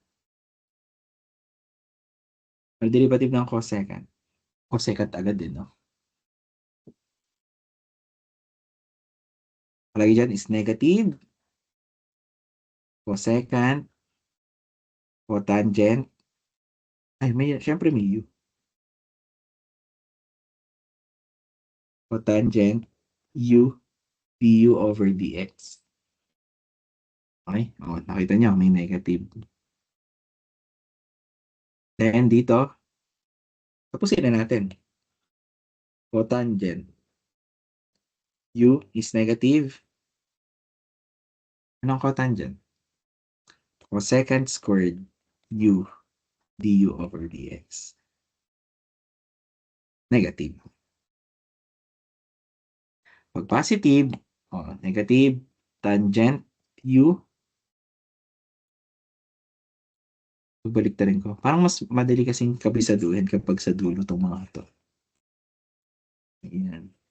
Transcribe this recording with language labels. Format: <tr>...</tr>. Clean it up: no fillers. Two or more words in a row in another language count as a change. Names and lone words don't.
<tl>Ang derivative ng cosecant. Cosecant agad din, no? Palagi dyan</tl> <en>is negative.</en> <tl>Cosecant. Cotangent. Ay, syempre may U.</tl> <en>Cotangent U du over dx.</en> <tl>Okay? O, nakita niyo, may negative. Then dito, tapusin na natin.</tl> <en>Cotangent U is negative.</en> <tl>Anong cotangent?</tl> <en>Cosecant squared U du over dx.</en> <tl>Negative. Pag positive, negative, tangent U, baliktarin ko. Parang mas madali kasing kabisaduhin kapag sa dulo itong mga ito. Ayan.</tl>